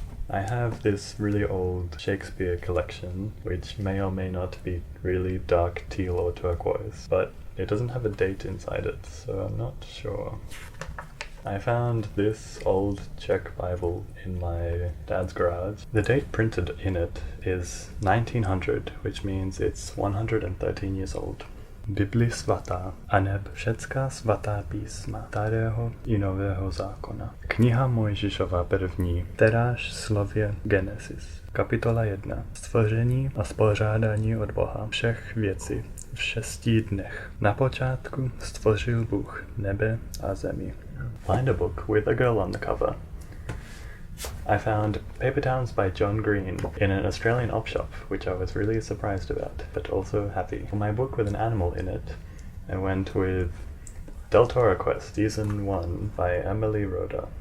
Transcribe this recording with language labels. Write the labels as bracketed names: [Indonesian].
[English] I have this really old Shakespeare collection, which may or may not be really dark teal or turquoise, but it doesn't have a date inside it, so I'm not sure. I found this old Czech Bible in my dad's garage. The date printed in it is 1900, which means it's 113 years old. [Czech] Bibli svatá, aneb všecká svatá písma starého I nového zákona. Kniha Mojžišova první, teráž slově Genesis. Kapitola 1. Stvoření a spořádání od Boha všech věcí v 6 dnech. Na počátku stvořil Bůh nebe a zemi. [English] Find a book with a girl on the cover. I found Paper Towns by John Green in an Australian op shop, which I was really surprised about, but also happy. For my book with an animal in it, I went with Del Toro Quest Season 1 by Emily Rhoda.